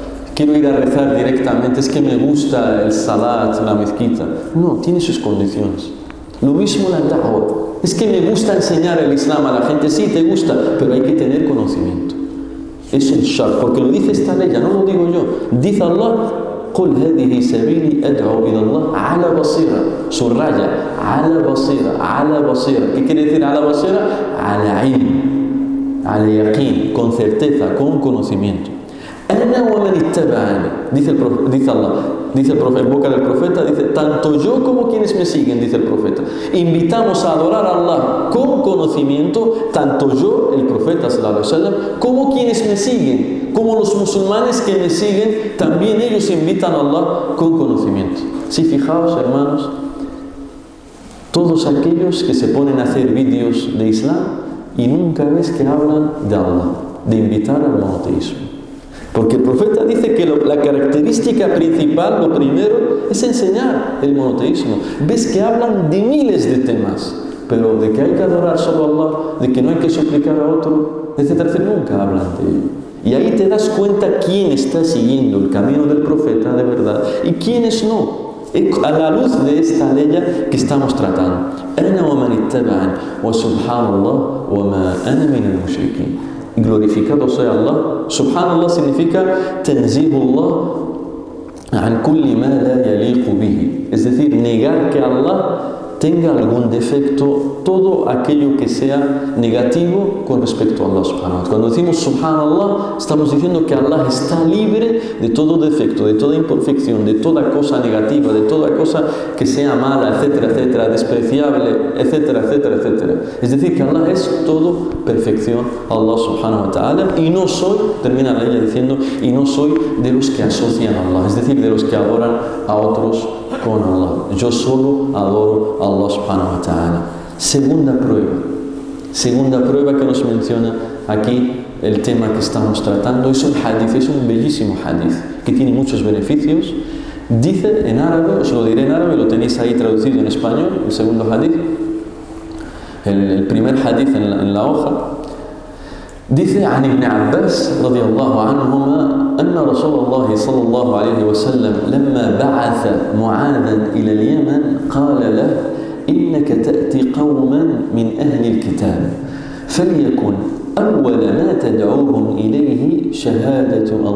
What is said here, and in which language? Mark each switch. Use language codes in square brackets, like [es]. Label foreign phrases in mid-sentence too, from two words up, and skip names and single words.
[es] Quiero ir a rezar directamente, es que me gusta el salat, la mezquita. No, tiene sus condiciones. Lo mismo la da'wah. Es que me gusta enseñar el Islam a la gente. Sí, te gusta, pero hay que tener conocimiento. Es el shart, porque lo dice esta ley, ya no lo digo yo. Dice Allah, [ar] قُلْ هَذِهِ سَبِيلِي أَدْعُو إِلَى اللَّهِ عَلَى بَصِيرَةٍ. Subraya, عَلَى بَصِيرَةٍ, عَلى بَصِيرَةٍ. [es] ¿Qué quiere decir [ar] عَلى بَصِيرَةٍ? عَلى عِلْم, عَلى يقين, [es] con certeza, con conocimiento. Dice Allah, dice el profeta, en boca del profeta, dice, tanto yo como quienes me siguen, dice el profeta, invitamos a adorar a Allah con conocimiento, tanto yo, el profeta [ar] صلى الله عليه وسلم, [es] como quienes me siguen, como los musulmanes que me siguen, también ellos invitan a Allah con conocimiento. Sí, fijaos, hermanos, todos aquellos que se ponen a hacer vídeos de Islam y nunca ves que hablan de Allah, de invitar al monoteísmo. Porque el profeta dice que la característica principal, lo primero, es enseñar el monoteísmo. Ves que hablan de miles de temas, pero de que hay que adorar solo a Allah, de que no hay que suplicar a otro, etcétera, nunca hablan de ello. Y ahí te das cuenta quién está siguiendo el camino del profeta de verdad y quiénes no. A la luz de esta ley que estamos tratando. [ar] أَنَا وَمَنِ اتَّبَعَنِ وَسُبْحَانَ اللَّهِ وَمَا أَنَا مِنَ الْمُشْرِكِينَ. [es] Glorificado sea Allah. [ar] Subhanallah significa تنزيه الله عن كل ما لا يليق به. [es] Es decir, negar que Allah tenga algún defecto, todo aquello que sea negativo con respecto a Allah [ar] سبحانه وتعالى. [es] Cuando decimos subhanallah, estamos diciendo que Allah está libre de todo defecto, de toda imperfección, de toda cosa negativa, de toda cosa que sea mala, etcétera, etcétera, despreciable, etcétera, etcétera, etcétera. Es decir, que Allah es todo perfección, [ar] الله سبحانه وتعالى, [es] y no soy, termina la ley diciendo, y no soy de los que asocian a Allah, es decir, de los que adoran a otros con Allah. Yo solo adoro a Allah [ar] سبحانه وتعالى. [es] Segunda prueba que nos menciona aquí el tema que estamos tratando es un hadith, es un bellísimo hadith que tiene muchos beneficios. Dice en árabe, os lo diré en árabe, lo tenéis ahí traducido en español, el segundo hadith, el primer hadith en la hoja. [ar] Dice عن ابن عباس رضي الله عنهما أن رسول الله صلى الله عليه وسلم لما بعث معاذا إلى اليمن قال له إنك تأتي قوما من أهل الكتاب فليكن أول ما تدعوهم إليه شهادة